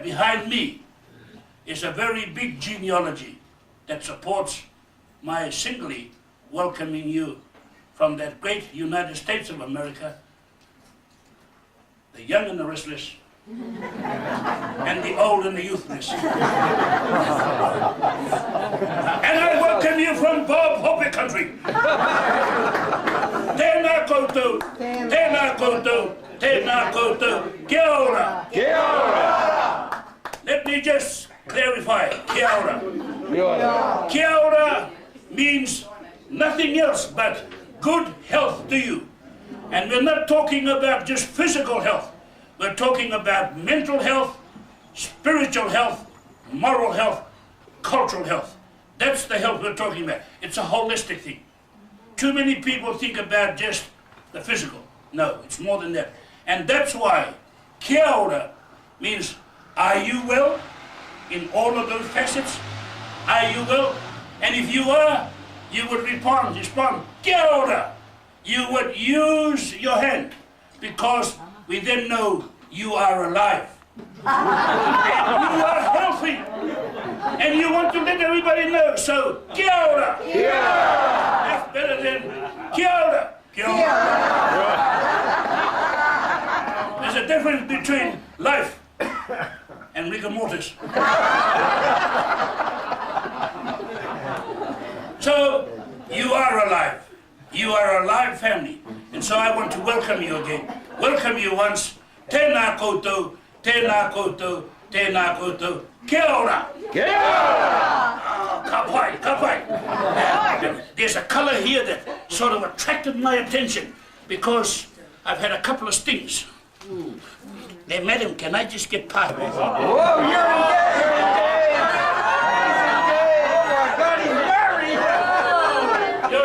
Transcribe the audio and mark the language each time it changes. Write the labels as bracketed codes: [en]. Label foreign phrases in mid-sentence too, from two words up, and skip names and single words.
[en] Behind me is a very big genealogy that supports my singly welcoming you from that great United States of America, the young and the restless, and the old and the youthless. And I welcome you from Bob Hope country. [mi] Tēnā koutou, tēnā koutou, tēnā koutou, kia ora. Kia ora. [en] Let me just clarify, [mi] kia ora. Kia ora. Kia ora [en] means nothing else but good health to you. And we're not talking about just physical health. We're talking about mental health, spiritual health, moral health, cultural health. That's the health we're talking about. It's a holistic thing. Too many people think about just the physical. No, it's more than that. And that's why [mi] kia ora [en] means, are you well in all of those facets? Are you well? And if you are, you would respond, [mi] kia ora. [en] You would use your hand, because we then know you are alive. You are healthy. And you want to let everybody know. So, [mi] kia ora. Kia ora. [en] That's better than [mi] kia ora. Kia ora. [en] There's a difference between life and rigor mortis. So, you are alive. You are a live family. And so I want to welcome you again. Welcome you once. [mi] Tēnā koutou, tēnā koutou, tēnā koutou. Kia ora. Kia ora. Ka pai, ka pai. [en] There's a color here that sort of attracted my attention, because I've had a couple of stings. Hey, madam, can I just get past? Whoa, you're engaged! Oh my God, he's married!